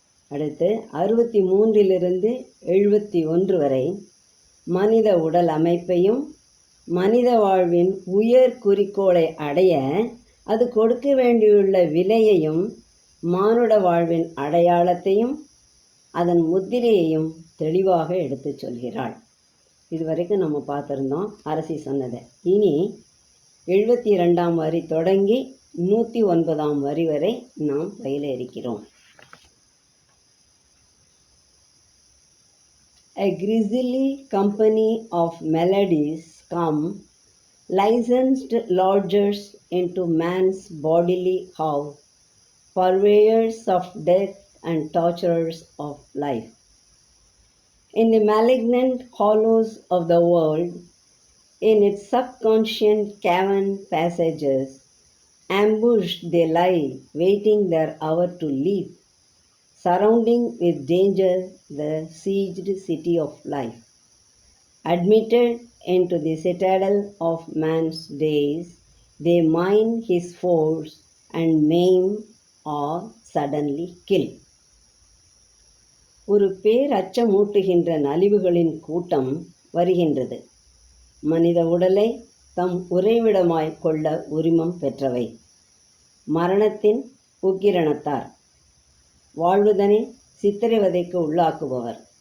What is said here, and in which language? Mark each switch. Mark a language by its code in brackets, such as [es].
[ta] அடுத்து 63லிருந்து 71 வரை மனித உடல் அமைப்பையும், மனித வாழ்வின் உயர் குறிக்கோளை அடைய அது கொடுக்க வேண்டியுள்ள விலையையும், மானுட வாழ்வின் அடையாளத்தையும் அதன் முத்திரையையும் தெளிவாக எடுத்து சொல்கிறாள். இதுவரைக்கும் நம்ம பார்த்துருந்தோம் அரசி சொன்னதை. இனி 72ஆம் வரி தொடங்கி 109ஆம் வரி வரை நாம் பயில இருக்கிறோம். [en] A grisly company of melodies come, licensed lodgers into man's bodily house, purveyors of death and torturers of life. In the malignant hollows of the world, in its subconscious cavern passages, ambushed they lie, waiting their hour to leap, surrounding with danger the sieged city of life. Admitted into the citadel of man's days, they mine his force and maim or suddenly kill. [ta] ஒரு பேரச்சமூட்டுகின்ற நலிவுகளின் கூட்டம் வருகின்றது. மனித உடலை தம் உறைவிடமாய் கொள்ள உரிமம் பெற்றவை. மரணத்தின் உக்கிரணத்தார், வாழ்வுதனை சித்திரவதைக்கு உள்ளாக்குபவர்.